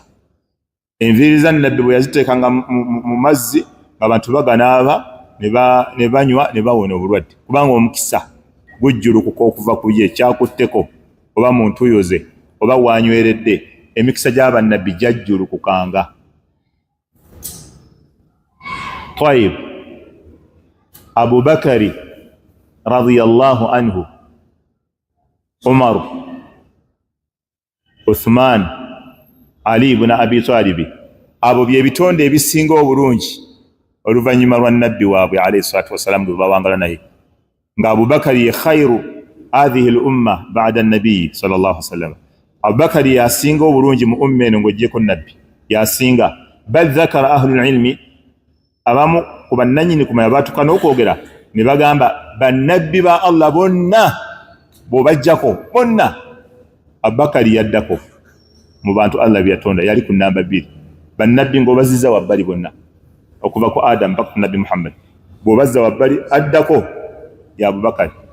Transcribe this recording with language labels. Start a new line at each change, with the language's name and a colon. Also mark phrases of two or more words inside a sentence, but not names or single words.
Ganda: Enviiri za nabbi bwe yaziteekanga mu mazzi ng'abantu baganaaba ne banywa ne bawona obulwadde, kubanga omukisa gujjulukuka okuva ku ye, kyakutteko oba mu ntuuyo ze oba wanyweredde. Emikisa gy'abannabbi gyajjulukukanga.
Arabic: Tayyib, Abu Bakari رضي الله عنه, Umar, Uthman, Ali ibn Abi Talib,
Ganda: abo bye bitonde ebisinga obulungi oluvannyuma lwa nabbi waabwe
Arabic: عليه الصلاة والسلام
Ganda: gwe bawangala naye, nga Abu Bakari ye
Arabic: خير هذه الأمة بعد النبي صلى الله عليه وسلم.
Ganda: Abu Bakari yasinga obulungi mu umma eno ng'oggyeko nabbi, yasinga.
Arabic: بل ذكر أهل العلم,
Ganda: abamu ku bannannyini kumanya baatuka n'okwogera ne bagamba bannabbi ba Allah bonna bw'obaggyako bonna Abu Bakari yaddako mu bantu Allah bye yatonda, yali ku namba 2. Bannabbi ng'obazizza wabbali bonna okuva ku Adam mpaka ku nabbi Muhammad, bw'obazza wabbali addako ya Abu Bakari.